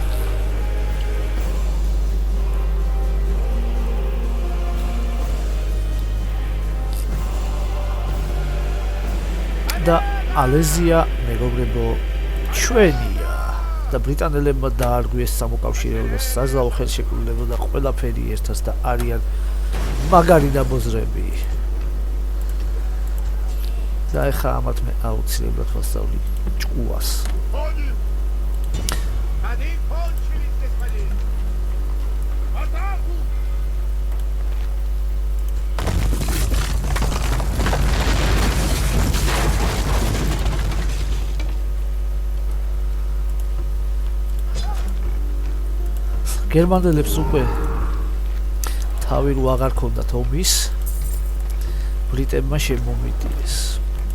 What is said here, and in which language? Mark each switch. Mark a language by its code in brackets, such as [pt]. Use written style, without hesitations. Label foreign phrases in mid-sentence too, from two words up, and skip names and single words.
[ka] და ალეზია მეგობრებო ჩვენია და ბრიტანელებმა დაარღვიეს სამოკავშირეო და საზავო ხელშეკრულება და ყველაფერი ერთად და არიან მაგარი დაბოზრები. და ეხა ამათ მე აუცილებლად ვასწავლი ჭკუას. [ru] Они кончились, господин! В атаку! [ka] გერმანელებს უკვე თავი რო აღარ ქონდათ ომის ბრიტებმა შემომიტიეს.